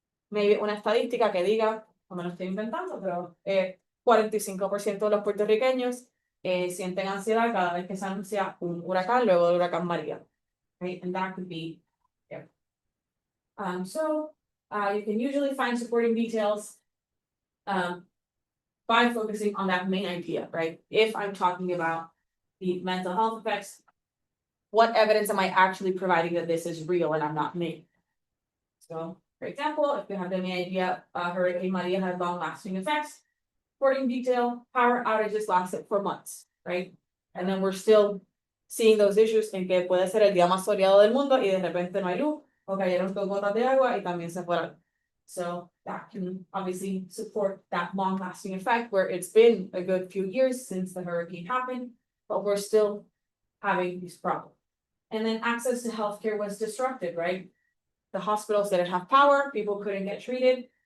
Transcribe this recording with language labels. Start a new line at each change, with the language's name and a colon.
Spanish: Maybe una estadística que diga, no me lo estoy inventando, pero 45% de los puertorriqueños sienten ansiedad cada vez que se anuncia un huracán luego del huracán María.
English: Right? And that could be, yeah. You can usually find supporting details by focusing on that main idea, right? If I'm talking about the mental health effects, what evidence am I actually providing that this is real and I'm not me? So, for example, if you have the main idea, Hurricane Maria had long-lasting effects, supporting detail, power outages lasted for months, right? And then we're still seeing those issues
Spanish: en que puede ser el día más soleado del mundo y de repente no hay luz, o cayeron dos gotas de agua y también se fueron.
English: So that can obviously support that long-lasting effect where it's been a good few years since the hurricane happened, but we're still having these problems. And then access to healthcare was disrupted, right? The hospitals didn't have power, people couldn't get treated.